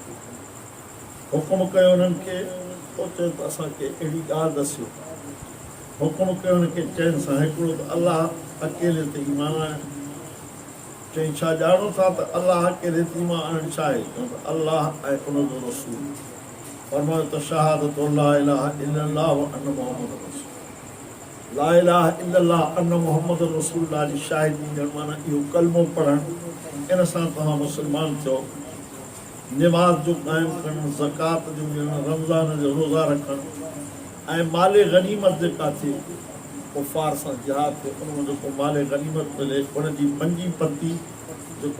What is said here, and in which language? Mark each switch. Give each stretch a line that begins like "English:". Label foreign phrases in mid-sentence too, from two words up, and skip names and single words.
Sindhi: हुकुम कयो उन्हनि खे, पोइ चयो त असांखे अहिड़ी ॻाल्हि दसियो। हुकुम कयो उनखे चैन सां, हिकिड़ो त अलाह अकेले ते ईमान आणणु। चई छा ॼाणो था त अलाह अकेले ते ईमान आणणु छा आहे? चयूं त अलाह ऐं उनजो रसूल। फरमायो त शहादत
Arabic: لا إله إلا الله وأن محمد رسول، لا إله إلا الله أن محمد رسول الله
Sindhi: जी शाहिदी ॾियणु, माना इहो कलमो पढ़णु, इन सां तव्हां मुस्लमान थियो। निमाज़ जो क़ाइमु करणु, ज़कात जो ॾियणु, रमज़ान जो रोज़ा रखणु ऐं माले गनीमत जेका थिए कुफ़ार सां जिहाद थिए उन जेको माले गनीमत मिले उनजी 5% जेको